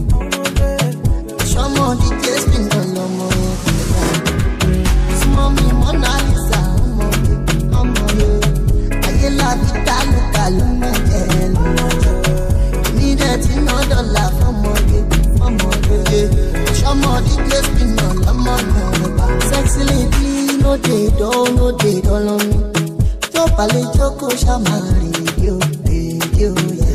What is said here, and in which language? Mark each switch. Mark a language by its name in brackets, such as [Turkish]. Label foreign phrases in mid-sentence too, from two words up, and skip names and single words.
[Yoruba] ṣọmọ DJ spin ọlọmọ yẹn súnmọ́ mi Mona Lisa ọmọge ayé làbí dálùkà ló máa jẹ èmi dẹ̀ tí ná dọ́là fọmọge ṣọmọ DJ spin ọlọmọ yẹn [Nigerian Pidgin] sexy lady no dey dull on me [Yoruba] tó balẹ̀ jókòó ṣàmà rédíò yeah.